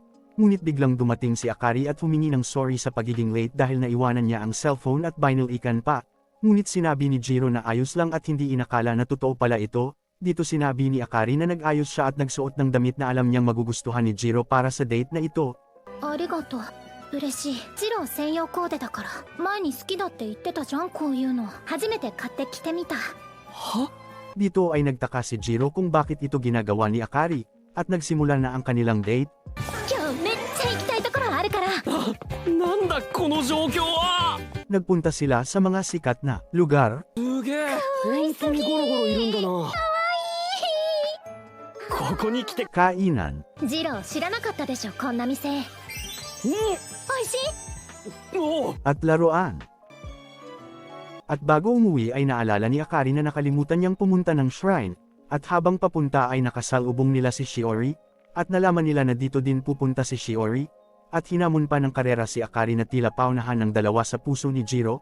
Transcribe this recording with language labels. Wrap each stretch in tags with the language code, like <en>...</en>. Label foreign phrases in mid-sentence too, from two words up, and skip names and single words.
<tl>Ngunit biglang dumating si Akari at humingi ng sorry sa pagiging late dahil naiwanan niya ang cellphone at binalikan pa. Ngunit sinabi ni Jiro na ayos lang at hindi inakala na totoo pala ito. Dito sinabi ni Akari na nag-ayos siya at nagsuot ng damit na alam niyang magugustuhan ni Jiro para sa date na ito.</tl> <ja>ありがとう。嬉しい。ジロー専用コーデだから。前に好きだって言ってたじゃん、こういうの。初めて買ってきてみた。は</ja> <tl>Dito ay nagtaka si Jiro kung bakit ito ginagawa ni Akari, at nagsimula na ang kanilang date.</tl> <ja>今日めっちゃ行きたいところあるから。なんだこの状況は。</ja> <tl>Nagpunta sila sa mga sikat na lugar.</tl> <ja>すげえ本当にゴロゴロいるんだな。ここに来て</ja> <tl>Kainan.</tl> <ja>ジロー知らなかったでしょ、こんな店。美味しい？おお</ja> <tl>At laruan. At bago umuwi ay naalala ni Akari na nakalimutan niyang pumunta ng shrine, at habang papunta ay nakasalubong nila si Shiori, at nalaman nila na dito din pupunta si Shiori, at hinamon pa ng karera si Akari na tila paunahan ng dalawa sa puso ni Jiro.</tl>